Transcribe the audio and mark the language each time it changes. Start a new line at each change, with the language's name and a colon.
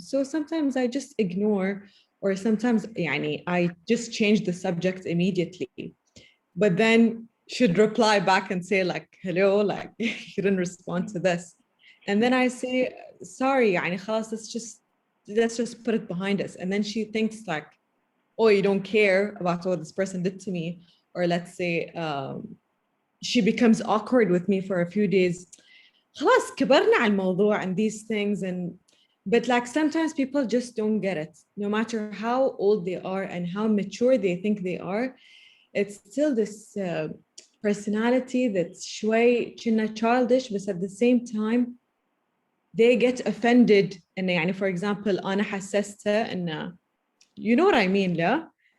English: So sometimes I just ignore, or sometimes I just change the subject immediately, but then should reply back and say like, hello, like you didn't respond to this. And then I say, sorry,
Arabic: خلاص,
English: let's just put it behind us. And then she thinks like, oh, you don't care about what this person did to me. Or let's say she becomes awkward with me for a few days.
Arabic: خلاص كبرنا على الموضوع
English: and these things. But like sometimes people just don't get it. No matter how old they are and how mature they think they are, it's still this personality that's
Arabic: شوي
English: childish, but at the same time they get offended
Arabic: إنه يعني
English: for example
Arabic: أنا حسستها إنه
English: you know what I mean
Arabic: لا؟